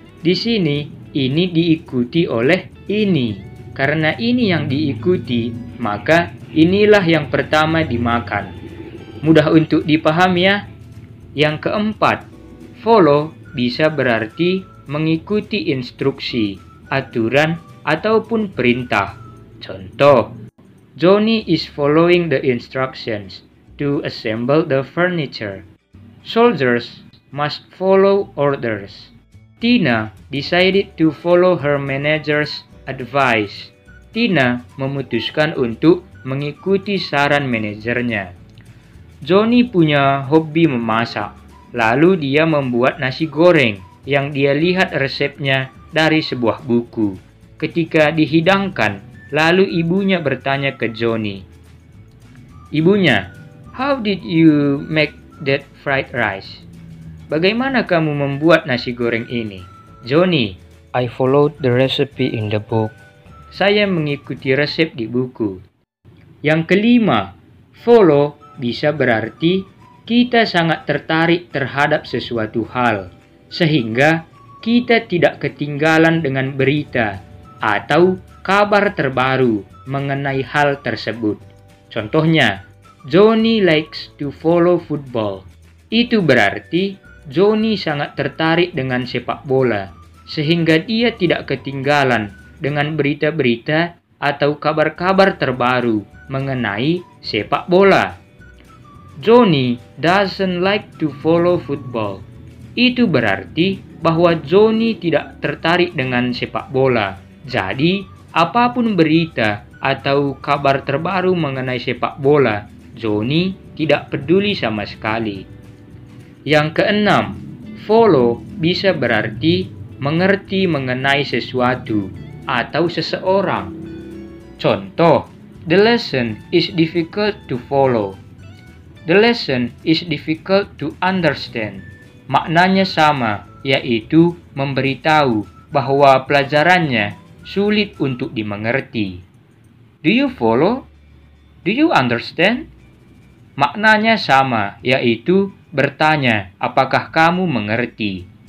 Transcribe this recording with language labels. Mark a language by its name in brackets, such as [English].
[Indonesian] Di sini, ini diikuti oleh ini. Karena ini yang diikuti, maka inilah yang pertama dimakan. Mudah untuk dipahami ya. Yang keempat, follow bisa berarti mengikuti instruksi aturan, ataupun perintah. Contoh, [English] Johnny is following the instructions to assemble the furniture. Soldiers must follow orders. Tina decided to follow her manager's advice. [Indonesian] Tina memutuskan untuk mengikuti saran manajernya. Johnny punya hobi memasak, lalu dia membuat nasi goreng yang dia lihat resepnya dari sebuah buku. Ketika dihidangkan, lalu ibunya bertanya ke Johnny, "Ibunya, [English] how did you make that fried rice?" [Indonesian] "Bagaimana kamu membuat nasi goreng ini?" [English] "Johnny, I followed the recipe in the book." [Indonesian] Saya mengikuti resep di buku. Yang kelima, follow bisa berarti kita sangat tertarik terhadap sesuatu hal, sehingga kita tidak ketinggalan dengan berita atau kabar terbaru mengenai hal tersebut. Contohnya, [English] Johnny likes to follow football. [Indonesian] Itu berarti Johnny sangat tertarik dengan sepak bola, sehingga dia tidak ketinggalan dengan berita-berita atau kabar-kabar terbaru mengenai sepak bola. [English] Johnny doesn't like to follow football. [Indonesian] Itu berarti bahwa Johnny tidak tertarik dengan sepak bola. Jadi, apapun berita atau kabar terbaru mengenai sepak bola, Johnny tidak peduli sama sekali. Yang keenam, follow bisa berarti mengerti mengenai sesuatu atau seseorang. Contoh, [English] the lesson is difficult to follow. The lesson is difficult to understand. [Indonesian] Maknanya sama, yaitu memberitahu bahwa pelajarannya sulit untuk dimengerti. [English] Do you follow? Do you understand? [Indonesian] Maknanya sama, yaitu bertanya, apakah kamu mengerti?